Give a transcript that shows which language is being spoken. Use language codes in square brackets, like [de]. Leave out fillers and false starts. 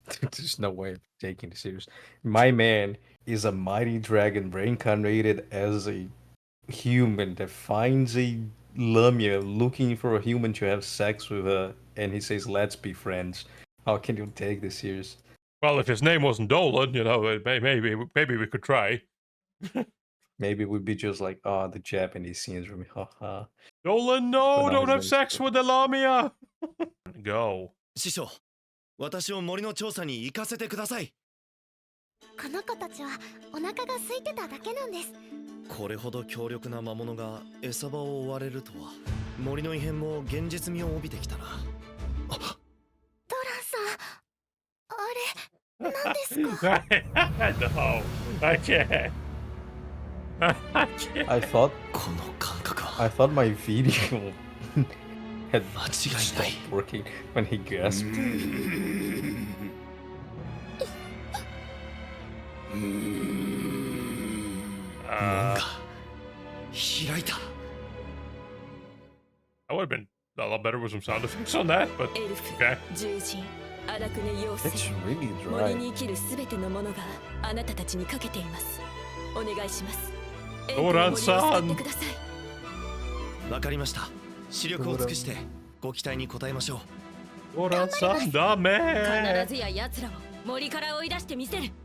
[en] There's no way of taking this serious. My man is a mighty dragon reincarnated as a human that finds a Lamia looking for a human to have sex with her, and he says, let's be friends. How can you take this serious? Well, if his name wasn't Dolan, you know, maybe we could try. Maybe we'd be just like, oh, the Japanese scenes from haha. Dolan, no, don't have sex with the Lamia. Go. [ja] 師匠、私を森の調査に行かせてください。この子たちはお腹が空いてただけなんです。これほど強力な魔物が餌場を追われるとは、森の異変も現実味を帯びてきたな。ドランさん、あれ、何ですか？ [en] No, I can't. I thought my video had stopped working when he gasped. I would have been a lot better with some sound effects on that, but okay. It's really [ja] 森に生きるすべてのものがあなたたちにかけています。お願いします。ドランさん。エントの森を救ってください。わかりました。視力を尽くしてご期待に応えましょう。ドランさんだめ。必ずや奴らを森から追い出してみせる。